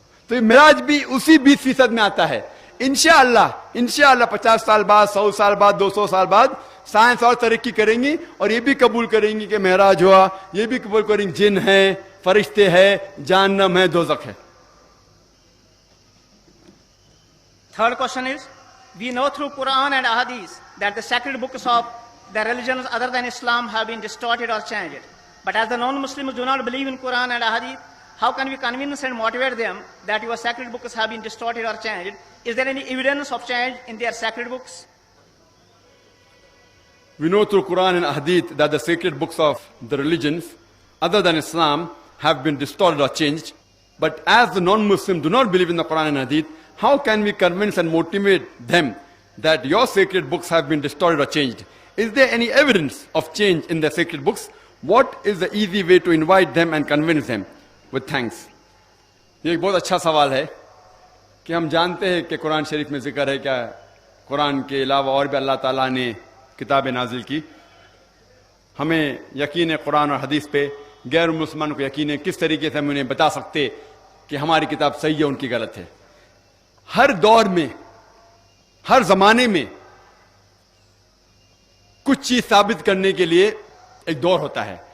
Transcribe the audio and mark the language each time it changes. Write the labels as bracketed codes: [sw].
[ur] تو یہ معراج بھی اسی 20% میں آتا ہے. انشاءاللہ 50 سال بعد 100 سال بعد 200 سال بعد سائنس اور ترقی کریں گی اور یہ بھی قبول کریں گی کہ معراج ہوا، یہ بھی قبول کریں گے جن ہے، فرشتے ہیں، جہنم ہے، دوزخ ہے. [en] Third question is, we know through Quran and Ahadith that the sacred books of the religions other than Islam have been distorted or changed. But as the non-Muslims do not believe in Quran and Ahadith, how can we convince and motivate them that your sacred books have been distorted or changed? Is there any evidence of change in their sacred books? We know through Quran and Hadith that the sacred books of the religions other than Islam have been distorted or changed. But as the non-Muslims do not believe in the Quran and Hadith, how can we convince and motivate them that your sacred books have been distorted or changed? Is there any evidence of change in the sacred books? What is the easy way to invite them and convince them with thanks? [ur] یہ ایک بہت اچھا سوال ہے کہ ہم جانتے ہیں کہ قرآن شریف میں ذکر ہے کیا قرآن کے علاوہ اور بھی اللہ تعالیٰ نے کتابیں نازل کی. ہمیں یقین ہے قرآن اور حدیث پہ. غیر مسلمان کو یقین ہے. کس طریقے سے ہم انہیں بتا سکتے کہ ہماری کتاب صحیح ہے ان کی غلط ہے؟ ہر دور میں ہر زمانے میں کچھ چیز ثابت کرنے کے لیے ایک دور ہوتا ہے.